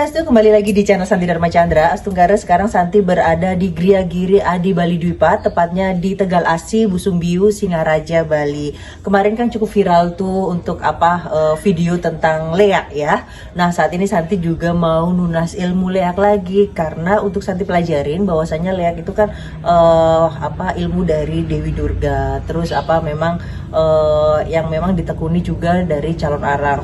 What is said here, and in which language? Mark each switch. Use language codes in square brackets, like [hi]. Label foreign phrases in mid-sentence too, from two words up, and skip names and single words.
[id] kembali lagi di channel Santi Dharma Chandra. Astunggara, sekarang Santi berada di Gria Giri Adi Bali Dwipa, tepatnya di Tegal Asi, Busungbiu, Singaraja, Bali. Kemarin kan cukup viral tuh untuk video tentang leak ya. Nah, saat ini Santi juga mau nunas ilmu leak lagi karena untuk Santi pelajarin bahwasanya leak itu kan ilmu dari Dewi Durga. Terus memang yang memang ditekuni juga dari calon arang.